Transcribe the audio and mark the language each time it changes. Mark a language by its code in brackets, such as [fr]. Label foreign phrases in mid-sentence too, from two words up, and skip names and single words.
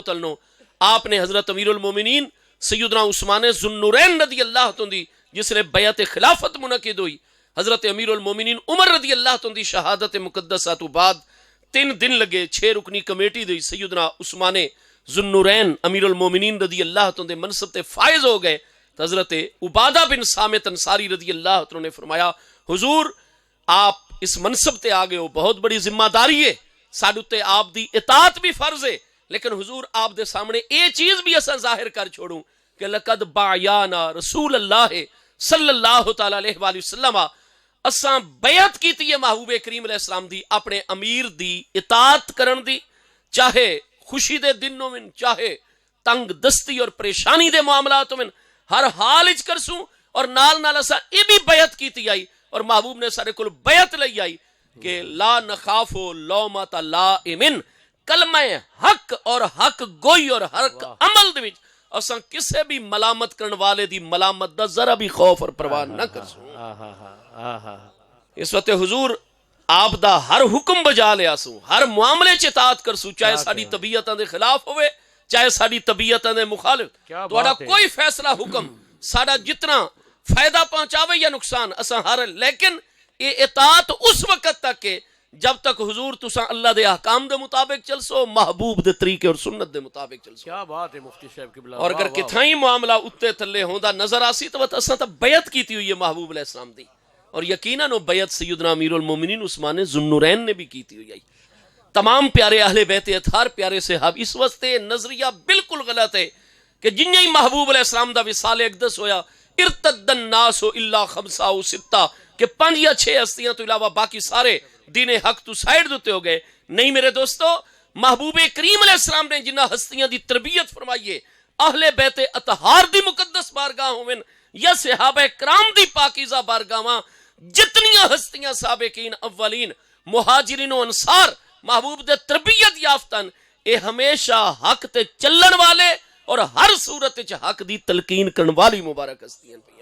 [pa] تعالی عنہ آپ نے حضرت امیر المومنین سیدنا عثمان ذو النورین رضی اللہ عنہ دی جس نے بیعت خلافت منعقد ہوئی، حضرت امیر المومنین عمر رضی اللہ عنہ دی شہادت مقدسہ تو بعد 3 دن لگے، 6 رکنی کمیٹی دی سیدنا عثمان ذو النورین امیر المومنین رضی اللہ عنہ دے منصب تے فائز ہو گئے، تو حضرت عبادہ بن صامت انصاری رضی اللہ عنہ نے فرمایا حضور آپ اس منصب تے آگے ہو، بہت بڑی ذمہ داری ہے، ساڈے تے آپ دی اطاعت بھی فرض ہے، لیکن حضور آپ دے سامنے اے چیز بھی اساں ظاہر کر چھوڑوں کہ [ar] لقد باعنا رسول اللہ صلی اللہ تعالی علیہ وآلہ [pa] وسلم، اساں بیعت کیتی ہے محبوب کریم علیہ السلام دی اپنے امیر دی اطاعت کرن دی، چاہے خوشی دے دنوں میں چاہے تنگ دستی اور پریشانی دے معاملات میں، ہر حال اچ کرسوں، اور نال نال اساں اے بھی بیعت کیتی آئی، اور محبوب نے سارے کل بیعت لئی آئی کہ [ar] لا نخاف لومۃ لائم، [pa] کلمہ حق اور حق گوئی اور حق عمل دے وچ اساں کسے بھی ملامت کرن والے دی ملامت دا ذرا بھی خوف اور پرواہ نہ کرسوں۔ اس وقت حضور آپ دا ہر حکم بجا لیا سوں، ہر معاملے چ اطاعت کرسوں، چاہے ساڈی طبیعتاں دے خلاف ہوئے چاہے ساڈی طبیعتاں دے مخالف، تہاڈا کوئی فیصلہ حکم ساڈا جتنا فائدہ پہنچاوے یا نقصان اساں ہر، لیکن یہ اطاعت اس وقت تک ہے جب تک حضور تساں اللہ دے احکام دے مطابق چلسو، محبوب دے طریقے اور سنت دے مطابق چلسو۔ [ur] کیا بات ہے مفتی صاحب کی بلا، [pa] اور اگر کتھائی معاملہ اتنے تھلے ہوندا نظر آسی تو اساں تا بیعت کیتی ہوئی ہے محبوب علیہ السلام دی، اور یقیناً وہ بیعت سیدنا امیر المومنین عثمان ذو النورین نے بھی کیتی ہوئی ہے۔ تمام پیارے اہل بیت اطہار پیارے صحاب اس وقت نظریہ بالکل غلط ہے کہ جن ہی محبوب علیہ السلام دا وصال اقدس ہویا [ar] ارتد الناس [pa] الا 5 او 6 کہ 5 یا 6 ہستیاں تو علاوہ باقی سارے دین حق تو سائڈ دیتے ہو گئے، نہیں میرے دوستو، محبوب کریم علیہ السلام نے جنہ ہستیاں دی تربیت فرمائیے اہل بیت اطہار دی مقدس بارگاہ ہوئیں یا صحابہ کرام دی پاکیزہ بارگاہاں، جتنیاں ہستیاں سابقین اولین مہاجرین و انصار محبوب دے تربیت یافتن، اے ہمیشہ حق تے چلن والے اور ہر صورت وچ حق دی تلقین کرن والی مبارک ہستیاں پیاں۔